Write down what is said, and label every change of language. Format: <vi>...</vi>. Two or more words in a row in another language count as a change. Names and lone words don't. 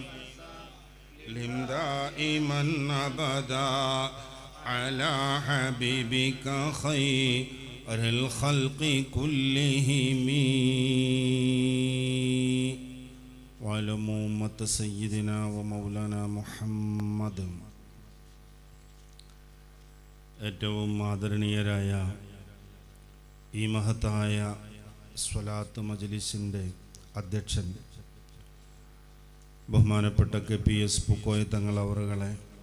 <ar>دائما أبدا على حبيبك خير الخلق كلهم وعلموا أمة سيدنا ومولانا محمد.</ar> <ml>ഏറ്റവും ആദരണീയരായ ഈ മഹത്തായ സ്വലാത്ത് മജ്ലിസിൻ്റെ അധ്യക്ഷൻ ബഹുമാനപ്പെട്ട KPS പൂക്കോയ തങ്ങൾ അവറുകളെ,</ml>